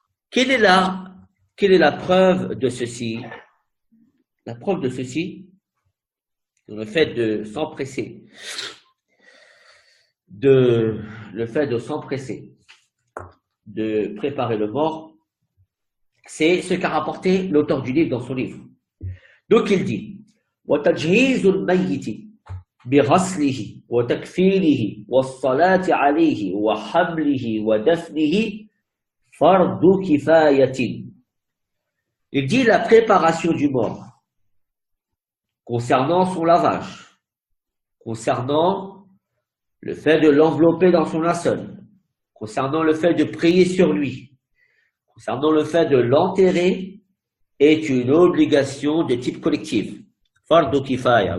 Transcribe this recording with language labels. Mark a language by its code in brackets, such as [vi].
[fr] Quelle est la preuve de ceci? La preuve de ceci, le fait de s'empresser, de préparer le mort, c'est ce qu'a rapporté l'auteur du livre dans son livre. Donc il dit [ar] وَتَجْهِيزُ الْمَيِّتِ بِغَسْلِهِ وَتَكْفِينِهِ وَالصَّلَاةِ عَلَيْهِ وَحَمْلِهِ وَدَفْنِهِ فَرْضُ كِفَايَةٍ. [fr] Il dit la préparation du mort concernant son lavage, concernant le fait de l'envelopper dans son linceul, concernant le fait de prier sur lui, concernant le fait de l'enterrer, est une obligation de type collectif. Fardu kifaya.